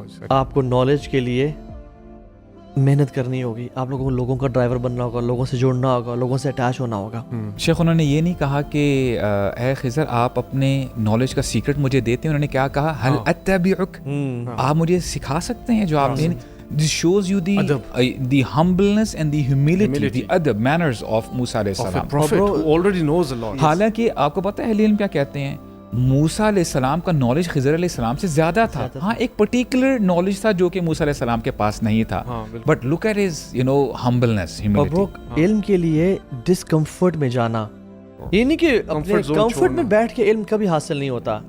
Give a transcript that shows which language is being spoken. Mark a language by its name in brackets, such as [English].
[Urdu] آپ کو نالج کے لیے محنت کرنی ہوگی. آپ لوگوں کو لوگوں کا ڈرائیور بننا ہوگا, لوگوں سے جڑنا ہوگا, لوگوں سے اٹیچ ہونا ہوگا. شیخ انہوں نے یہ نہیں کہا کہ اے خضر آپ اپنے نالج کا سیکرٹ مجھے دیتے ہیں, انہوں نے کیا کہا, [Arabic] حل اتبعک, [Urdu] آپ مجھے سکھا سکتے ہیں جو آپ نے. [English] This shows you the humbleness and the humility, the adab, manners of موسیٰ علیہ السلام. Prophet who already knows a lot. [Urdu] حالانکہ آپ کو پتہ ہے اہل علم کیا کہتے ہیں, موسیٰ علیہ السلام کا نالج خضر علیہ السلام سے زیادہ تھا. ہاں ایک پرٹیکولر نالج تھا جو کہ موسیٰ علیہ السلام کے پاس نہیں تھا, [English] But look at his humbleness, humility. [Urdu] علم کے لیے ڈسکمفرٹ میں جانا, یہ نہیں کہ اپنے کمفرٹ میں بیٹھ کے علم کبھی حاصل نہیں ہوتا.